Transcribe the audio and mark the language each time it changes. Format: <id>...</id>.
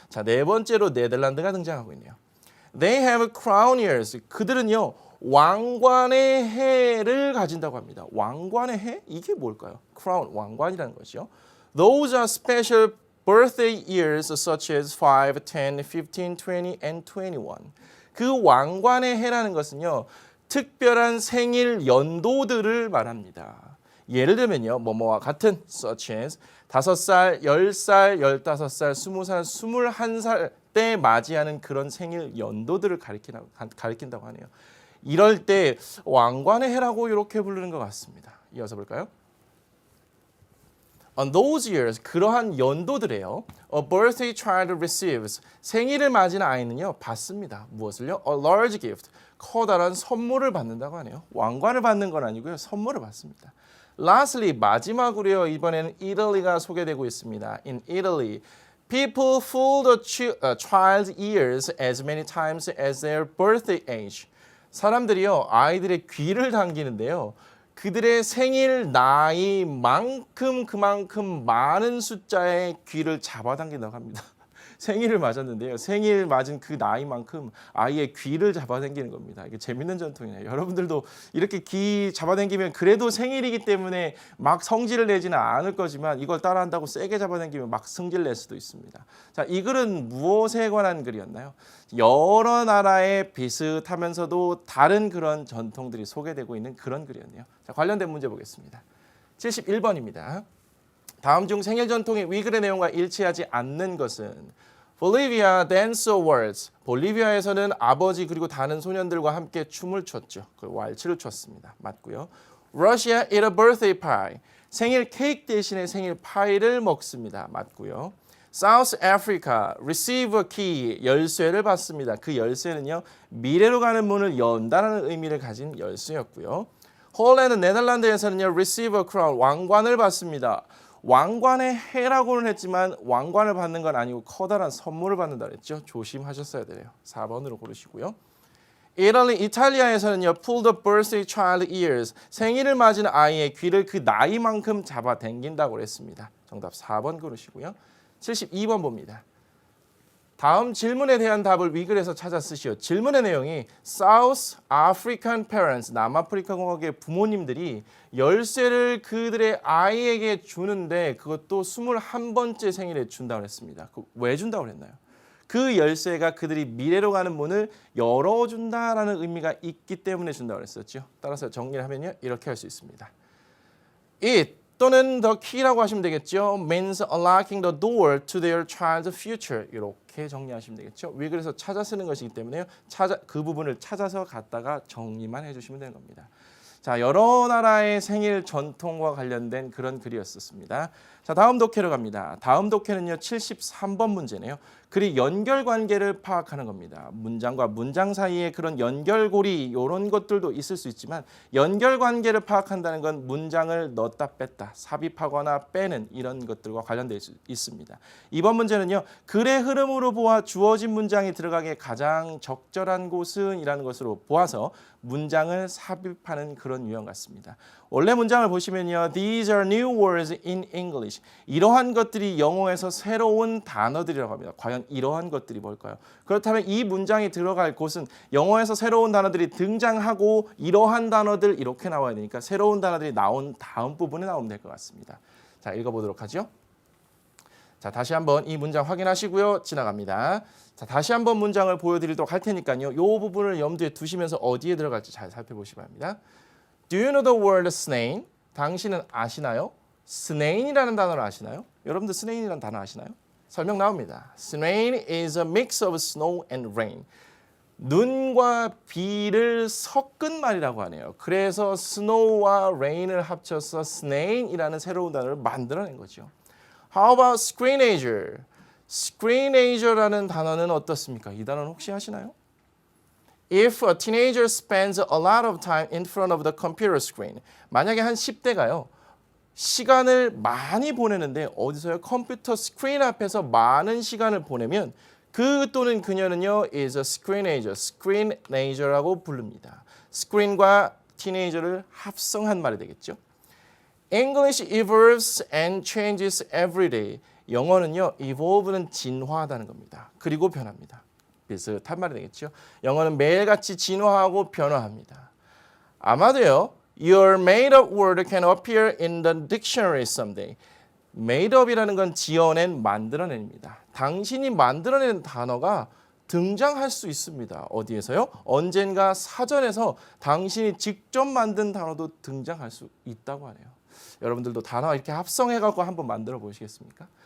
<ko>자, 네 번째로 네덜란드가 등장하고 있네요.</ko> <en>They have crown ears.</en> <ko>그들은요. 왕관의 해를 가진다고 합니다. 왕관의 해? 이게 뭘까요? crown, 왕관이라는 것이요.</ko> <en>Those are special birthday years such as 5, 10, 15, 20, and 21.</en> <ko>그 왕관의 해라는 것은요. 특별한 생일 연도들을 말합니다. 예를 들면요. 뭐뭐와 같은</ko> <en>such as</en> <ko>5살, 10살, 15살, 20살, 21살 때 맞이하는 그런 생일 연도들을 가리킨다고 하네요. 이럴 때 왕관의 해라고 이렇게 부르는 것 같습니다. 이어서 볼까요?</ko> <en>On those years,</en> <ko>그러한 연도들에요.</ko> <en>A birthday child receives.</en> <ko>생일을 맞은 아이는요, 받습니다. 무엇을요?</ko> <en>A large gift.</en> <ko>커다란 선물을 받는다고 하네요. 왕관을 받는 건 아니고요. 선물을 받습니다. Lastly, 마지막으로요. 이번에는 Italy가 소개되고 있습니다.</ko> <en>In Italy, people fool the child's ears as many times as their birthday age.</en> <ko>사람들이요. 아이들의 귀를 당기는데요. 그들의 생일 나이만큼 그만큼 많은 숫자의 귀를 잡아당긴다고 합니다. 생일을 맞았는데요. 생일 맞은 그 나이만큼 아이의 귀를 잡아당기는 겁니다. 이게 재밌는 전통이네요. 여러분들도 이렇게 귀 잡아당기면 그래도 생일이기 때문에 막 성질을 내지는 않을 거지만 이걸 따라한다고 세게 잡아당기면 막 성질 낼 수도 있습니다. 자, 이 글은 무엇에 관한 글이었나요? 여러 나라의 비슷하면서도 다른 그런 전통들이 소개되고 있는 그런 글이었네요. 자, 관련된 문제 보겠습니다. 71번입니다. 다음 중 생일 전통의 위글의 내용과 일치하지 않는 것은</ko> <en>Bolivia dance awards.</en> <ko>볼리비아에서는 아버지 그리고 다른 소년들과 함께 춤을 췄죠. 그 왈츠를 췄습니다. 맞고요.</ko> <en>Russia eat a birthday pie.</en> <ko>생일 케이크 대신에 생일 파이를 먹습니다. 맞고요.</ko> <en>South Africa receive a key.</en> <ko>열쇠를 받습니다. 그 열쇠는요. 미래로 가는 문을 연다는 의미를 가진 열쇠였고요. 홀랜드 네덜란드에서는요.</ko> <en>receive a crown.</en> <ko>왕관을 받습니다. 왕관의 해라고는 했지만 왕관을 받는 건 아니고 커다란 선물을 받는다 그랬죠. 조심하셨어야 돼요. 4번으로 고르시고요. 이탈리아에서는요.</ko> <en>pull the birthday child ears.</en> <ko>생일을 맞은 아이의 귀를 그 나이만큼 잡아당긴다고 그랬습니다. 정답 4번 고르시고요. 72번 봅니다. 다음 질문에 대한 답을 위글에서 찾아 쓰시오. 질문의 내용이</ko> <en>South African parents,</en> <ko>남아프리카 공화국의 부모님들이 열쇠를 그들의 아이에게 주는데 그것도 21번째 생일에 준다고 했습니다. 왜 준다고 했나요? 그 열쇠가 그들이 미래로 가는 문을 열어준다라는 의미가 있기 때문에 준다고 했었죠. 따라서 정리를 하면요. 이렇게 할 수 있습니다. It 또는 the key라고 하시면 되겠죠.</ko> <en>means unlocking the door to their child's future.</en> <ko>이렇게 정리하시면 되겠죠. 위글에서 찾아 쓰는 것이기 때문에요. 그 부분을 찾아서 갖다가 정리만 해주시면 되는 겁니다. 자, 여러 나라의 생일 전통과 관련된 그런 글이었습니다. 자, 다음 독해로 갑니다. 다음 독해는요. 73번 문제네요. 글이 연결관계를 파악하는 겁니다. 문장과 문장 사이에 그런 연결고리 이런 것들도 있을 수 있지만 연결관계를 파악한다는 건 문장을 넣었다 뺐다 삽입하거나 빼는 이런 것들과 관련되어 있습니다. 이번 문제는요. 글의 흐름으로 보아 주어진 문장이 들어가기에 가장 적절한 곳은 이라는 것으로 보아서 문장을 삽입하는 그런 유형 같습니다. 원래 문장을 보시면요.</ko> <en>These are new words in English.</en> <ko>이러한 것들이 영어에서 새로운 단어들이라고 합니다. 과연 이러한 것들이 뭘까요? 그렇다면 이 문장이 들어갈 곳은 영어에서 새로운 단어들이 등장하고 이러한 단어들 이렇게 나와야 되니까 새로운 단어들이 나온 다음 부분에 나오면 될 것 같습니다. 자, 읽어보도록 하죠. 자, 다시 한번 이 문장 확인하시고요. 지나갑니다. 자, 다시 한번 문장을 보여드리도록 할 테니까요. 이 부분을 염두에 두시면서 어디에 들어갈지 잘 살펴보시기 바랍니다.</ko> <en>Do you know the word snail?</en> <ko>당신은 아시나요? snail이라는 단어를 아시나요? 여러분들 snail이라는 단어 아시나요? 설명 나옵니다.</ko> <en>Snail is a mix of snow and rain.</en> <ko>눈과 비를 섞은 말이라고 하네요. 그래서 snow와 rain을 합쳐서 snail이라는 새로운 단어를 만들어낸 거죠.</ko> <en>How about screenager?</en> <ko>screenager라는 단어는 어떻습니까? 이 단어는 혹시 아시나요?</ko> <en>If a teenager spends a lot of time in front of the computer screen.</en> <ko>만약에 한 10대가요. 시간을 많이 보내는데 어디서요? 컴퓨터 스크린 앞에서 많은 시간을 보내면 그 또는 그녀는요.</ko> <en>is a screenager.</en> <ko>screenager라고 부릅니다. screen과 teenager를 합성한 말이 되겠죠.</ko> <en>English evolves and changes every day.</en> <ko>영어는요. evolve는 진화하다는 겁니다. 그리고 변합니다. 비슷한 말이 되겠죠. 영어는 매일같이 진화하고 변화합니다. 아마도요.</ko> <en>Your made-up word can appear in the dictionary someday.</en> <ko>made-up이라는 건 지어낸, 만들어낸입니다. 당신이 만들어낸 단어가 등장할 수 있습니다. 어디에서요? 언젠가 사전에서 당신이 직접 만든 단어도 등장할 수 있다고 하네요. 여러분들도 단어 이렇게 합성해갖고 한번 만들어 보시겠습니까?</ko>